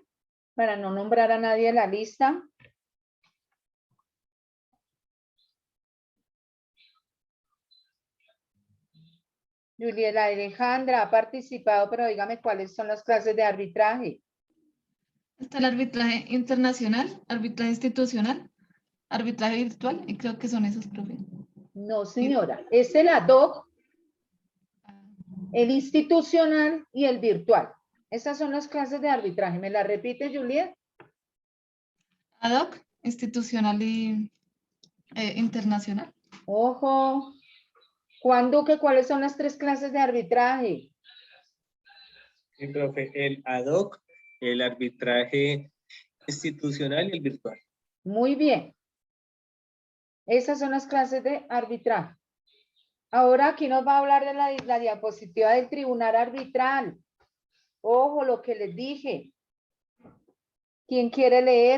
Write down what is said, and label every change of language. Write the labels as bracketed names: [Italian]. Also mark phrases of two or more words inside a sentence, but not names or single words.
[Spanish] Para no nombrar a nadie en la lista. Juliela Alejandra ha participado, pero dígame cuáles son las clases de arbitraje. Está el arbitraje internacional, arbitraje institucional, arbitraje virtual, y creo que son esos, profe. No, señora, es el [Latin] ad hoc, [Spanish] el institucional y el virtual. Esas son las clases de arbitraje. ¿Me la repite, Juliet? [Latin] Ad hoc, [Spanish] institucional y internacional. Ojo. Juan Duque, ¿cuáles son las 3 clases de arbitraje? Sí, profe, el [Latin] ad hoc, [Spanish] el arbitraje institucional y el virtual. Muy bien. Esas son las clases de arbitraje. Ahora aquí nos va a hablar de la diapositiva del tribunal arbitral. Ojo, lo que les dije. ¿Quién quiere leer?